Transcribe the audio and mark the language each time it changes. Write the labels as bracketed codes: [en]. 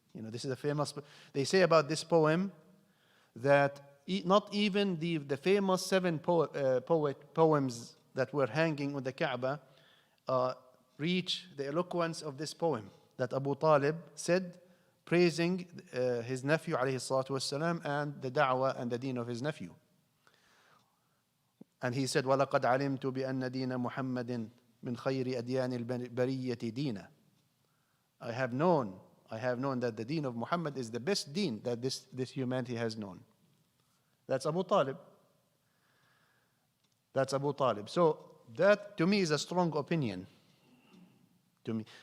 [en] This is a famous, they say about this poem that not even the famous 7 poems that were hanging on the Kaaba reach the eloquence of this poem that Abu Talib said, praising his nephew alayhi salatu wassalam and the da'wah and the deen of his nephew. And he said, [ar] وَلَقَدْ عَلِمْتُ بِأَنَّ دِينَ مُحَمَّدٍ مِنْ خَيْرِ أَدْيَانِ الْبَرِيَّةِ دِينًا. [en] I have known that the deen of Muhammad is the best deen that this humanity has known. That's Abu Talib. That's Abu Talib. So that to me is a strong opinion. To me.